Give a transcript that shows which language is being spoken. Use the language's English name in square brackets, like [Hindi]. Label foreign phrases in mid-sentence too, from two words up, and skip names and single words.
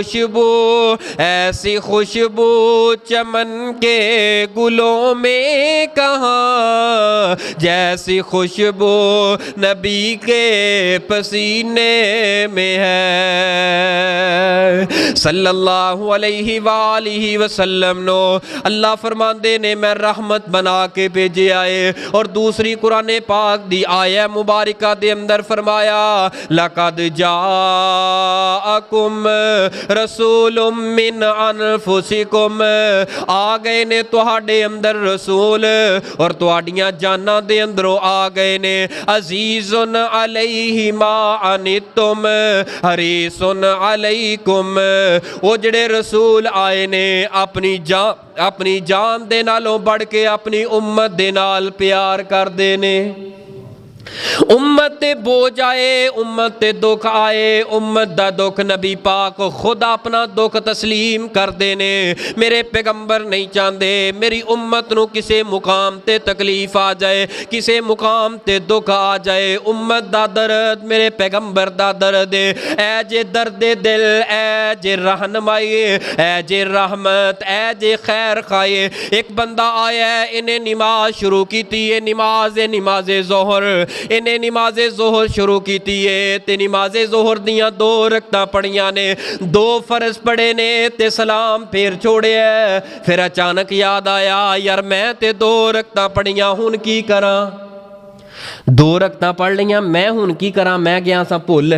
[Urdu] خوشبو چمن کے گلوں میں کہاں، جیسی خوشبو نبی کے پسینے میں ہے [Arabic] صلى الله عليه وآله وسلم [Punjabi] نو اللہ فرماندے نے میں رحمت بنا کے بھیجے آئے. اور دوسری قرآن پاک دی آیا مبارکہ دے اندر فرمایا [Arabic] لقد جاءكم رسول من أنفسكم, [Punjabi] آ گئے نے تہاڈے اندر رسول اور تہاڈیاں جاناں دے اندروں آ گئے نے. [Arabic] عزيز عليه ما عنتم حريص عليكم, [Punjabi] وہ جڑے رسول آئے نے اپنی جان دے نالوں بڑھ کے اپنی امت دے نال پیار کردے نے. امت تے بوجھ آئے، امت تے دکھ آئے، امت دا دکھ نبی پاک خود اپنا دکھ تسلیم کردے نے. میرے پیغمبر نہیں چاہتے میری امت نوں کسے مقام تے تکلیف آ جائے، کسے مقام تے دکھ آ جائے, किसे मुकाम ते दुख आ जाए। امت دا درد میرے پیغمبر دا درد اے جے درد دل، اے جے رہنمائی، اے جے رحمت، اے جے خیر کھائے. ایک بندہ آیا انہیں نماز شروع کی تھی، نماز ظہر، انہیں نماز ظہر شروع کی تھی تے نماز ظہر دیاں 2 رکعتاں پڑھیاں نے، 2 فرض پڑھے نے تے سلام پھر چھوڑیا. پھر اچانک یاد آیا یار میں تے 2 رکعتاں پڑھیاں ہن کی کرا، 2 رکعتاں پڑھ لیاں میں ہن کی کرا، میں گیا سا بھل.